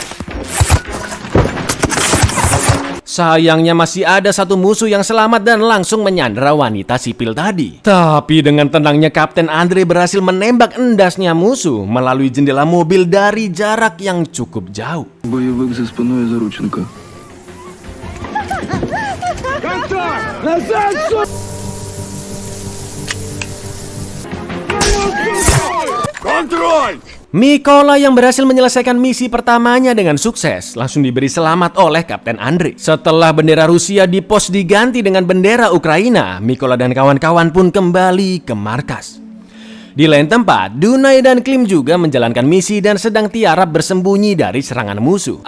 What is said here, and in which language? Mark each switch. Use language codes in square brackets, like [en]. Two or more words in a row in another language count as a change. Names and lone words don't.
[id] Sayangnya masih ada satu musuh yang selamat dan langsung menyandera wanita sipil tadi. Tapi dengan tenangnya Kapten Andre berhasil menembak endasnya musuh melalui jendela mobil dari jarak yang cukup jauh. [uk] Бойовик за спиною Зарученка. Контроль! [id] Mikola yang berhasil menyelesaikan misi pertamanya dengan sukses langsung diberi selamat oleh Kapten Andre. Setelah bendera Rusia di pos diganti dengan bendera Ukraina, Mikola dan kawan-kawan pun kembali ke markas. Di lain tempat, Dunai dan Klim juga menjalankan misi dan sedang tiarap bersembunyi dari serangan musuh.